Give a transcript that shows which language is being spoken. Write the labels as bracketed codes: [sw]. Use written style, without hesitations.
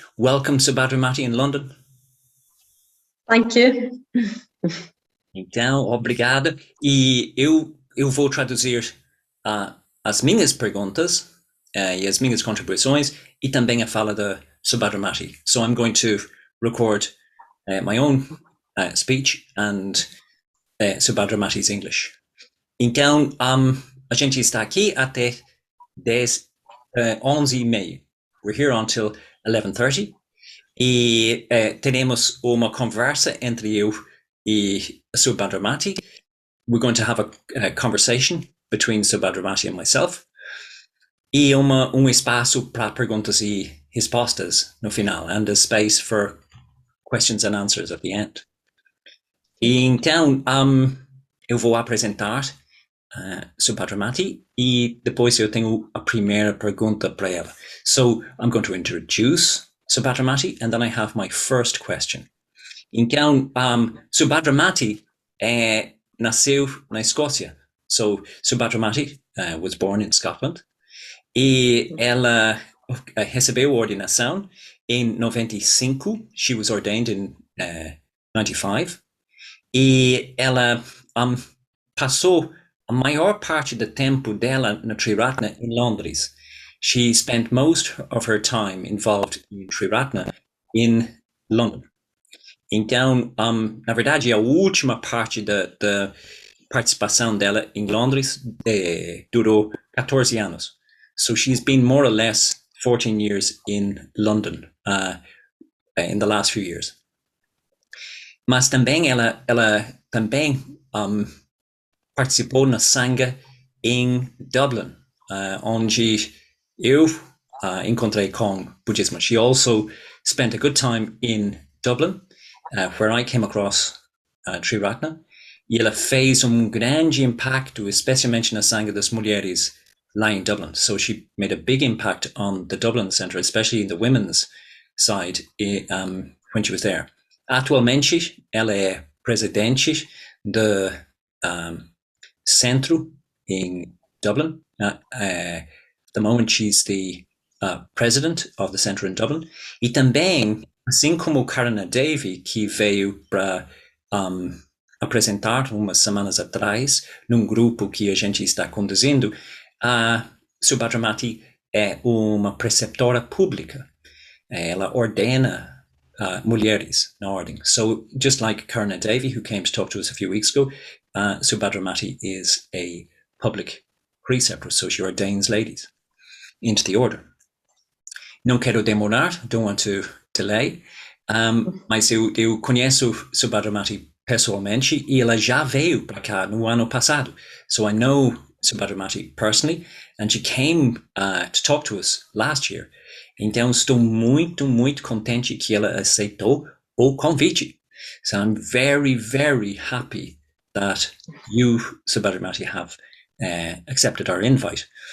[en] Welcome, Subhadramati, in London. Thank you. [pt] Então, obrigado. E eu vou traduzir as minhas perguntas e as minhas contribuições e também a fala da Subhadramati. [en] So I'm going to record my own speech and Subhadramati's English. [pt] Então, a gente está aqui até 11h30. [en] We're here until 11:30. [pt] E teremos uma conversa entre eu e Subhadramati. [en] We're going to have a conversation between Subhadramati and myself. [pt] E espaço para perguntas e respostas no final. [en] And a space for questions and answers at the end. [pt] E então, eu vou apresentar Subhadramati e depois eu tenho a primeira pergunta para ela. [en] So I'm going to introduce Subhadramati and then I have my first question. [pt] Então, Subhadramati nasceu na Escócia. [en] So Subhadramati was born in Scotland [pt] e ela recebeu ordenação em 95. [en] She was ordained in 95 [pt] e ela passou a maior parte do tempo dela na Triratna em Londres. [en] She spent most of her time involved in Triratna in London. [pt] Então, na verdade, a última parte da participação dela em Londres durou 14 anos. [en] So she's been more or less 14 years in London in the last few years. [pt] Mas também ela também participou na Sangha em Dublin, onde eu encontrei com budismo. [en] She also spent a good time in Dublin, where I came across Triratna, [pt] e ela fez grande impacto, especialmente na Sangha das mulheres lá em Dublin. [en] So she made a big impact on the Dublin Centre, especially in the women's side, when she was there. [pt] Atualmente, ela é presidente do centro in Dublin. [en] At the moment, she's the president of the centre in Dublin. [pt] E também, assim como Karana Devi, que veio para apresentar umas semanas atrás, num grupo que a gente está conduzindo, a Subhadramati é uma preceptora pública. Ela ordena mulheres na ordem. [en] So just like Karna Devi, who came to talk to us a few weeks ago, Subhadramati is a public preceptor, so she ordains ladies into the order. [pt] Não quero demorar, [en] don't want to delay, [pt] mas eu conheço Subhadramati pessoalmente e ela já veio para cá no ano passado. [en] So I know Subhadramati personally, and she came to talk to us last year. [pt] Então, estou muito, muito contente que ela aceitou o convite. [en] So I'm very, very happy that you, Subhadramati, have accepted our invite.